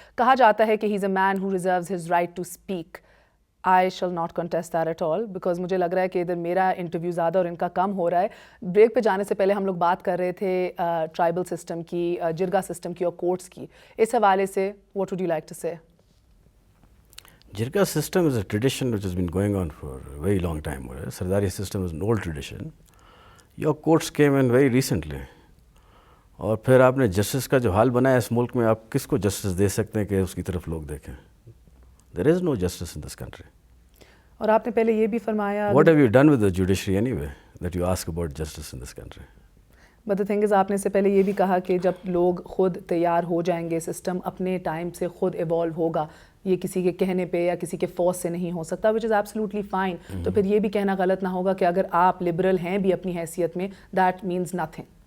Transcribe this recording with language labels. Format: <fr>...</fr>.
<ur>کہا جاتا ہے کہ</ur> <en>He is a man who reserves his right to speak. I shall not contest that at all because</en> <ur>مجھے لگ رہا ہے کہ ادھر میرا انٹرویو زیادہ اور ان کا کم ہو رہا ہے. بریک پہ جانے سے پہلے ہم لوگ بات کر رہے تھے ٹرائبل سسٹم کی, جرگا سسٹم کی اور کورٹس کی. اس حوالے سے</ur> <en>What would you like to say? Jirga system is a tradition which has been going on for a very long time. Sardari system is an old tradition. Your courts came in very recently.</en> <ur>اور پھر آپ نے justice کا جو حال بنایا اس ملک میں, آپ کس کو جسٹس دے سکتے ہیں کہ اس کی طرف لوگ دیکھیں؟</ur> <en>There is no justice in this country.</en> <ur>اور آپ نے پہلے یہ بھی فرمایا</ur> <en>What have you done with the judiciary anyway that you ask about justice in this country? But the thing is</en> <ur>آپ نے سے پہلے یہ بھی کہا کہ جب لوگ خود تیار ہو جائیں گے, سسٹم اپنے ٹائم سے خود ایوالو ہوگا, یہ کسی کے کہنے پہ یا کسی کے فورس سے نہیں ہو سکتا,</ur> <en>Which is absolutely fine.</en> <ur>تو پھر یہ بھی کہنا غلط نہ ہوگا کہ اگر آپ لبرل ہیں بھی اپنی حیثیت میں,</ur> <en>That means nothing.</en>